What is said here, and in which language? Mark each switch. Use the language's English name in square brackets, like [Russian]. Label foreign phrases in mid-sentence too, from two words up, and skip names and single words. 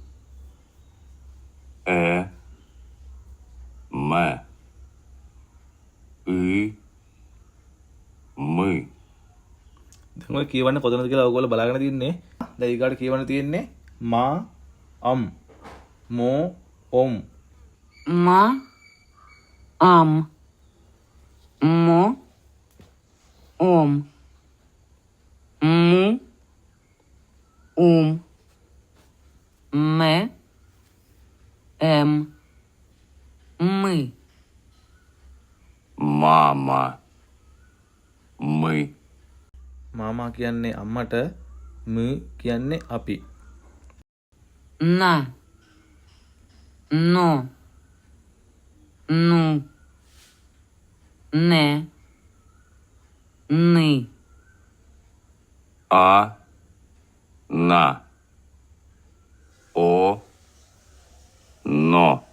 [Russian] Мэ. Мы. [Sinhala] දැන් ඔය කියවන්න කොතනද කියලා ඔයගොල්ලෝ බලාගෙන තින්නේ. දැන් ඊගාට කියවන්න තියෙන්නේ මා අම් මෝ ඔම්. [Russian] Ма. Ам. Мо. Ом. Му. Ум. Ме. Эм. Мы. Мама. Мы. [Sinhala] මාමා කියන්නේ අම්මට, මු කියන්නේ අපි. [Russian] На. Но. Ну. Не. Ны. А. На. О. Но.